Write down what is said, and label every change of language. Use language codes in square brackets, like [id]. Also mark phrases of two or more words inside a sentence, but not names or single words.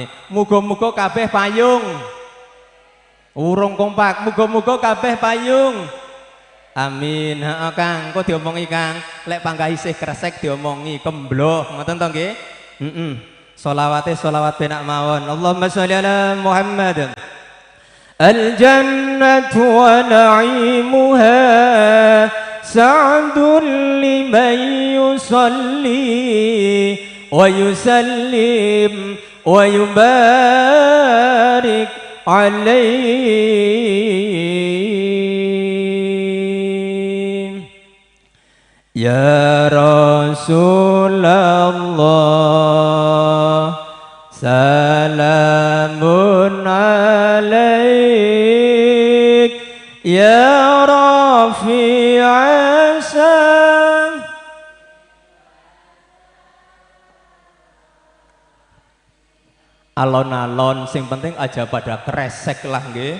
[jv] Muga-muga kabeh payung. Urung kompak, muga-muga kabeh payung. Amin. Heeh Kang, kok diomongi Kang, lek panggah isih kresek diomongi kembloh, ngoten to nggih? Heeh. Sholawate sholawat penak mawon. [ar] اللهم صل على محمد. الجنة ونعيمها سعد لمن يصلي ويسلم ويبارك عليه. يا رسول الله سلام عليك يا رفيع الشان. [jv] Alon-alon sing penting aja pada kresek lah nggih.